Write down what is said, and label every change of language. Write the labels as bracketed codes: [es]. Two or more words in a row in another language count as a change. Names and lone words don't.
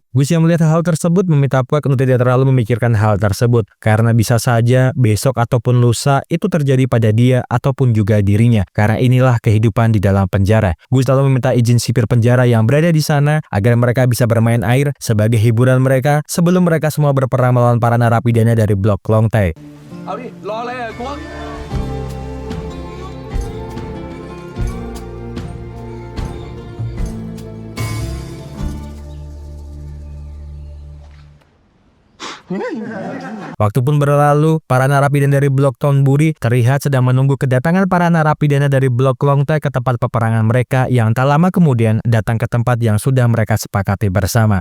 [id] Gus yang melihat hal tersebut meminta Puek untuk tidak terlalu memikirkan hal tersebut, karena bisa saja besok ataupun lusa itu terjadi pada dia ataupun juga dirinya, karena inilah kehidupan di dalam penjara. Gus lalu meminta izin sipir penjara yang berada di sana agar mereka bisa bermain air sebagai hiburan mereka sebelum mereka semua berperang melawan para narapidana dari blok Longtai. [th] เอาดิรออะไรอ่ะกวง [id] Waktu pun berlalu, para narapidana dari blok Tonburi terlihat sedang menunggu kedatangan para narapidana dari blok Longtai ke tempat peperangan mereka yang tak lama kemudian datang ke tempat yang sudah mereka sepakati bersama.